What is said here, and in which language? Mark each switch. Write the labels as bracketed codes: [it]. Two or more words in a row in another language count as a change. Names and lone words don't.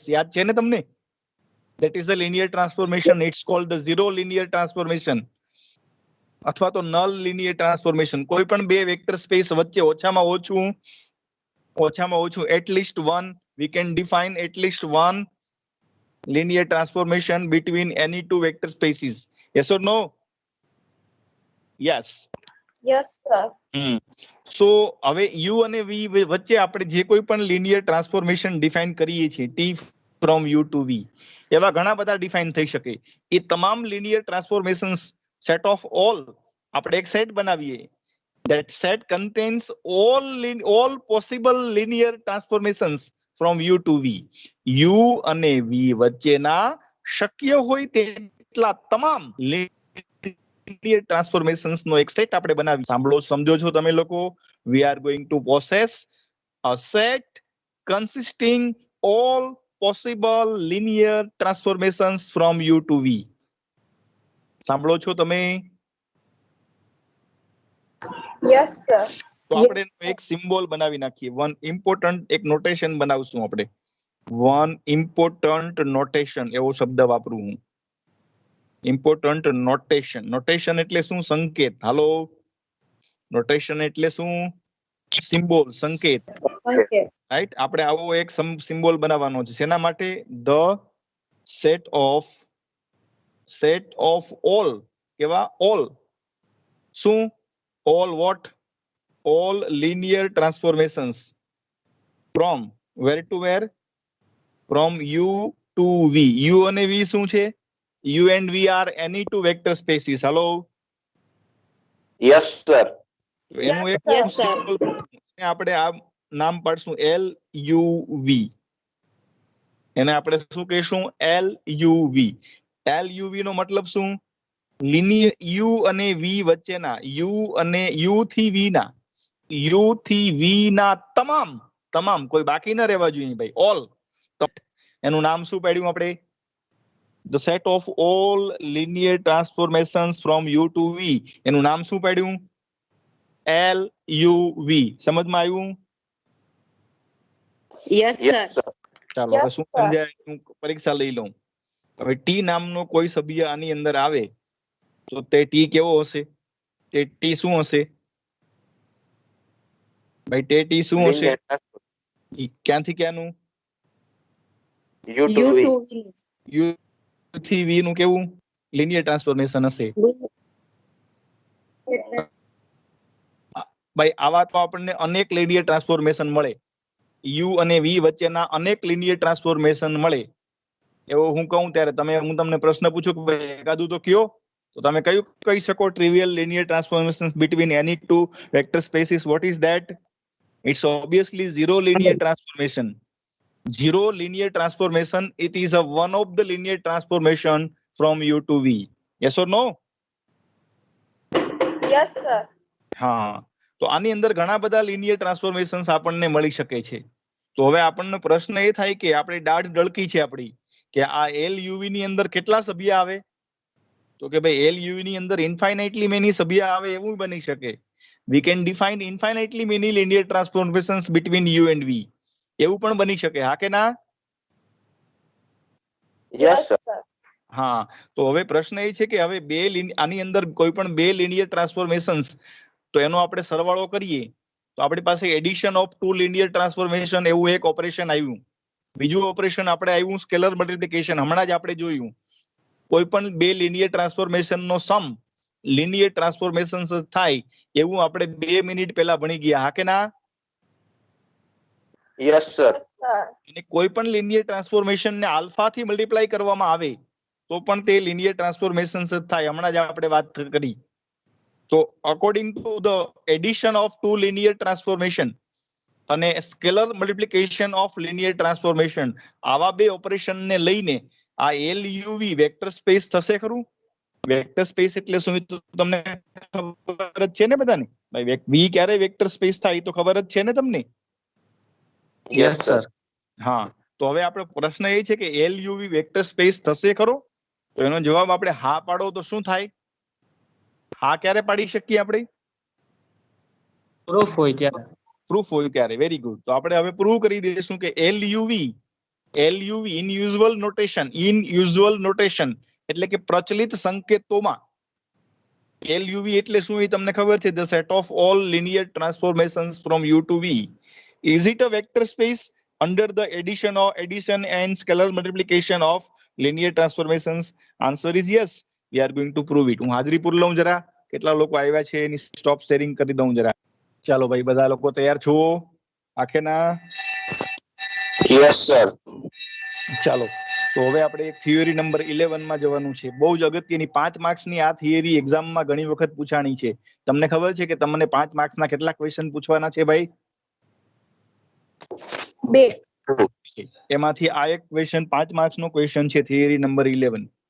[gu] યાદ છે ને તમને? [en] that is a linear transformation. it's called the zero linear transformation [gu] અથવા તો [en] null linear transformation. [gu] કોઈ પણ બે [en] vector space [gu] વચ્ચે ઓછામાં ઓછું [en] at least one, we can define at least one linear transformation between any two vector spaces. Yes or no? Yes. Yes, sir. [gu] So હવે u અને v વચ્ચે આપણે જે કોઈ પણ [en] linear transformation define [gu] કરીએ છીએ, [en] t from u to v, [gu] એવા ઘણા બધા ડિફાઇન થઈ શકે. એ તમામ [en] linear transformations set of all, [gu] આપણે એક સેટ બનાવીએ. [en] That set contains all possible linear transformations from u to v. [gu] u અને v વચ્ચેના શક્ય હોય તેટલા તમામ [en] linear transformations [gu] નો એક સેટ આપણે બનાવી. સમજો છો તમે લોકો? [en] We are going to possess a set consisting all possible linear transformations from u to v. [gu] સાંભળો છો તમે? [en] Yes, sir. [gu] તો આપણે એક સિમ્બોલ બનાવી નાખીએ. [en] one important [gu] એક નોટેશન બનાવશું આપણે. [en] one important notation [gu] એવો શબ્દ વાપરું હું. [en] important notation. [gu] નોટેશન એટલે શું? સંકેત. હાલો, નોટેશન એટલે શું? સિમ્બોલ, સંકેત. [en] Okay. [gu] રાઈટ? આપણે આવો એક સિમ્બોલ બનાવવાનો છે. શેના માટે? [en] the set of all. કેવા? ઓલ. શું? ઓલ વોટ? all linear transformations from where to where? From u to v. [gu] u અને v શું છે? [en] u and v are any two vector spaces. hello, Yes, sir. [gu] એનું એક [en] Yes, sir. [gu] symbol આપણે આ નામ પાડશું LUV. એને આપણે શું કહીશું? LUV. LUV નો મતલબ શું? લિનિયર u અને v વચ્ચેના, u અને u થી v ના, u થી v ના તમામ કોઈ બાકી ન રહેવા જોઈએ ભાઈ, ઓલ. એનું નામ શું પાડ્યું આપણે? [en] The set of all linear transformations from u to v. [gu] એનું નામ શું પાડ્યું? LUV. સમજમાં આવ્યું? [en] Yes, Yes, sir. [gu] ચાલો, [en] Yes, [gu] હવે શું [en] sir. [gu] સમજાય? હું પરીક્ષા લઈ લઉં. હવે ટી નામનો કોઈ સભ્ય આની અંદર આવે તો તે ટી કેવો હશે? તે ટી શું હશે ભાઈ? તે ટી શું હશે? [en] Linear transformation. [gu] ક્યાંથી ક્યાંનું? [en] U to V. [gu] યુ થી વી નું કેવું [en] linear transformation [gu] હશે? ભાઈ આવા તો આપણને અનેક [en] linear transformation [gu] મળે. યુ અને વી વચ્ચેના અનેક [en] linear transformation [gu] મળે. એવો હું કહું ત્યારે હું તમને પ્રશ્ન પૂછું કે ભાઈ એકાદું તો કયો, તો તમે કયું કહી શકો? [en] trivial linear transformation between any two vector spaces. What is that? It's obviously zero linear transformation. Zero linear transformation. It is a one of the linear transformation from U to V. Yes or no? Yes, sir. [gu] હા, તો આની અંદર ઘણા બધા [en] linear transformations [gu] આપણને મળી શકે છે. તો હવે આપણને પ્રશ્ન એ થાય કે આપણી દાઢ ડળકી છે આપણી કે આ LUV ની અંદર કેટલા સભ્ય આવે? તો કે ભાઈ LUV ની અંદર [en] infinitely many [gu] સભ્ય આવે એવું બની શકે. [en] We can define infinitely many linear transformations between U and V. [gu] એવું પણ બની શકે, હા કે ના? [en] Yes, sir. sir. [gu] હા, તો હવે પ્રશ્ન એ છે કે હવે આની અંદર કોઈ પણ બે [en] linear transformations [gu] તો એનો આપણે સરવાળો કરીએ તો આપણી પાસે [en] addition of two linear transformation [gu] એવું એક ઓપરેશન આવ્યું. બીજું ઓપરેશન આપણે આવ્યું [en] scalar multiplication, [gu] હમણાં જ આપણે જોયું. કોઈ પણ બે [en] linear transformation [gu] નો સમ [en] linear transformations [gu] થાય એવું આપણે 2 મિનિટ પહેલા ભણી ગયા, હા કે ના? [en] Yes, sir. Sir. [gu] અને કોઈ પણ [en] linear transformation [gu] ને આલ્ફા થી મલ્ટીપ્લાય કરવામાં આવે તો પણ તે [en] linear transformations [gu] જ થાય, હમણાં જ આપણે વાત કરી. તો [en] according to the addition of two linear transformation [gu] અને [en] scalar multiplication of linear transformation [gu] આવા બે ઓપરેશન ને લઈને આ LUV [en] vector space [gu] થશે ખરું? [en] vector space [gu] એટલે શું તમને ખબર જ છે ને બધાને? ભાઈ V ક્યારે [en] vector space [gu] થાય તો ખબર જ છે ને તમને? [en] Yes, sir. [gu] હા, તો હવે આપણો પ્રશ્ન એ છે કે LUV [en] vector space [gu] થશે ખરો? તો એનો જવાબ આપણે હા પાડો તો શું થાય? હા ક્યારે પાડી શકીએ આપણે? પ્રૂફ હોય ત્યારે. પ્રૂફ હોય ત્યારે. [en] very good. [gu] તો આપણે હવે પ્રૂવ કરી દઈશું કે LUV [en] in usual notation [gu] એટલે કે પ્રચલિત સંકેતોમાં LUV એટલે શું એ તમને ખબર છે? [en] The set of all linear transformations from U to V. Is it a vector space under the addition and scalar multiplication of linear transformations? Answer is yes. We are going to prove it. [gu] હું હાજરી પૂર લઉં જરા, કેટલા લોકો આવ્યા છે એની [en] stop sharing [gu] કરી દઉં જરા. ચાલો ભાઈ, બધા લોકો તૈયાર છો? આખે ના? [en] Yes, sir. [gu] ચાલો, તો હવે આપણે થિયરી નંબર 11 માં જવાનું છે. બહુ જ અગત્યની 5 માર્ક્સની આ થિયરી એક્ઝામમાં ઘણી વખત પૂછાણી છે. તમને ખબર છે કે તમને 5 માર્ક્સના કેટલા ક્વેશ્ચન પૂછવાના છે ભાઈ? 2. એમાંથી આ એક ક્વેશ્ચન 5 માર્ક્સનો ક્વેશ્ચન છે, થિયરી નંબર 11.